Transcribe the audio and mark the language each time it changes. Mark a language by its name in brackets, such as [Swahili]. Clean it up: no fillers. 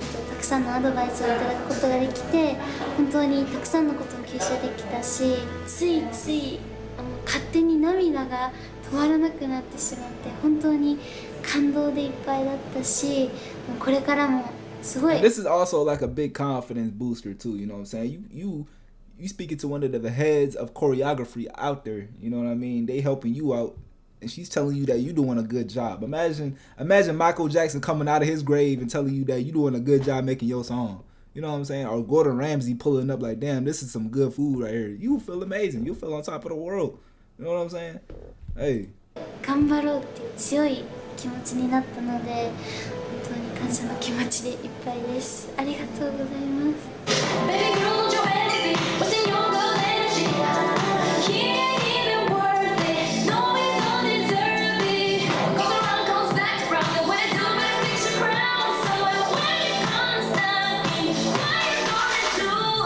[Japanese] たくさんのアドバイスをいただくことができて、本当にたくさんのことを吸収できたし、ついつい勝手に涙が止まらなくなってしまって、本当に感動でいっぱいだったし、これからもすごい。 [English] This is also like a big confidence booster too. You know what I'm saying? You speaking to one of the heads of choreography out there. You know what I mean? They helping you out and she's telling you that you're doing a good job. Imagine Michael Jackson coming out of his grave and telling you that you're doing a good job making your song. You know what I'm saying? Or Gordon Ramsay pulling up like, damn, this is some good food right here. You feel amazing. You feel on top of the world. You know what I'm saying? Hey. [Japanese] 頑張ろうっていう強い気持ちになったので、本当に感謝の気持ちでいっぱいです。ありがとうございます。 [English] Baby girl, don't you envy what's in your good energy? He ain't even worth it. No, we don't deserve it. Goes around, comes back around, and when it do, better fix your crown. So when it comes down, what you gonna do?